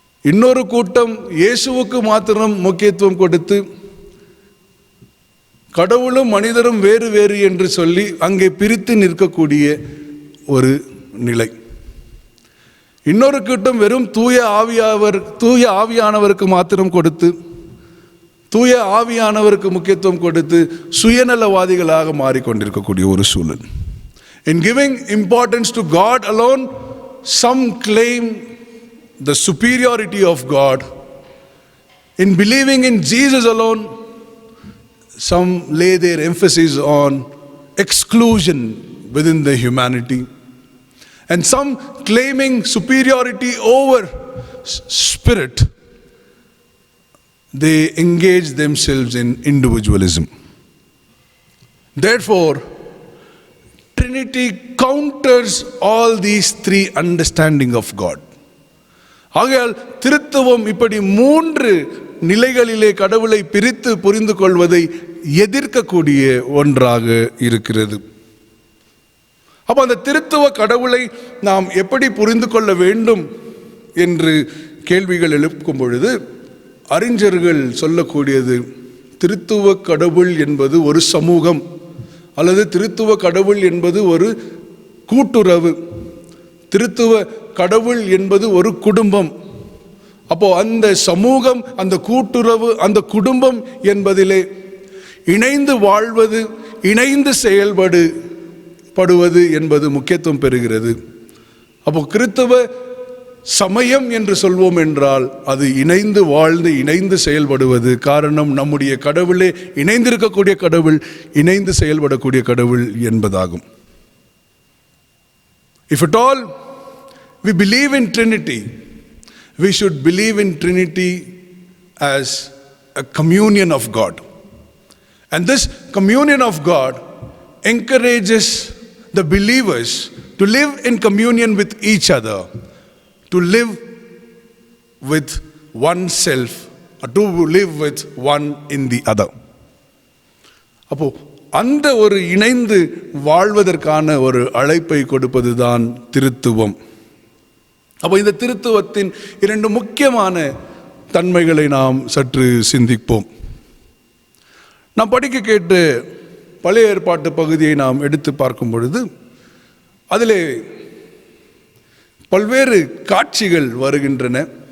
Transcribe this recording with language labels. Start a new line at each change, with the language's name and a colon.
Tamil: இன்னொரு கூட்டம் இயேசுவுக்கு மாத்திரம் முக்கியத்துவம் கொடுத்து கடவுளும் மனிதரும் வேறு வேறு என்று சொல்லி அங்கே பிரித்து நிற்கக்கூடிய ஒரு நிலை. இன்னொரு கூட்டம் வெறும் தூய ஆவியானவருக்கு மாத்திரம் கொடுத்து, தூய ஆவியானவருக்கு முக்கியத்துவம் கொடுத்து சுயநலவாதிகளாக மாறிக்கொண்டிருக்கக்கூடிய ஒரு சூழல்.
English: In giving importance to God alone, some claim the superiority of God. In believing in Jesus alone, some lay their emphasis on exclusion within the humanity. And some claiming superiority over spirit, they engage themselves in individualism. Therefore, Trinity counters all these three understanding of God.
Tamil: ஆகையால் திருத்துவம் இப்படி மூன்று நிலைகளிலே கடவுளை பிரித்து புரிந்து கொள்வதை எதிர்க்கக்கூடிய ஒன்றாக இருக்கிறது. அப்போ அந்த திருத்துவ கடவுளை நாம் எப்படி புரிந்து கொள்ள வேண்டும் என்று கேள்விகள் எழுப்பும் பொழுது அறிஞர்கள் சொல்லக்கூடியது, திருத்துவ கடவுள் என்பது ஒரு சமூகம், அல்லது திருத்துவ கடவுள் என்பது ஒரு கூட்டுறவு, திருத்துவ கடவுள் என்பது ஒரு குடும்பம். அப்போ அந்த சமூகம், அந்த கூட்டுறவு, அந்த குடும்பம் என்பதிலே இணைந்து வாழ்வது, இணைந்து செயல்படுவது என்பது முக்கியத்துவம் பெறுகிறது. அப்போ கிறிஸ்தவ சமயம் என்று சொல்வோம் என்றால் அது இணைந்து வாழ்ந்து இணைந்து செயல்படுவது. காரணம், நம்முடைய கடவுளே இணைந்திருக்கக்கூடிய கடவுள், இணைந்து செயல்படக்கூடிய கடவுள் என்பதாகும்.
English: If at all we believe in Trinity, we should believe in Trinity as a communion of God. And this communion of God encourages the believers to live in communion with each other, to live with oneself, or to live with one in the other.
Tamil: அப்போ அந்த ஒரு இணைந்து வாழ்வதற்கான ஒரு அழைப்பை கொடுப்பதுதான் திருத்துவம். அப்போ இந்த திருத்துவத்தின் இரண்டு முக்கியமான தன்மைகளை நாம் சற்று சிந்திப்போம். நாம் படிக்க கேட்டு பழைய ஏற்பாட்டு பகுதியை நாம் எடுத்து பார்க்கும் பொழுது அதிலே பல்வேறு காட்சிகள் வருகின்றன.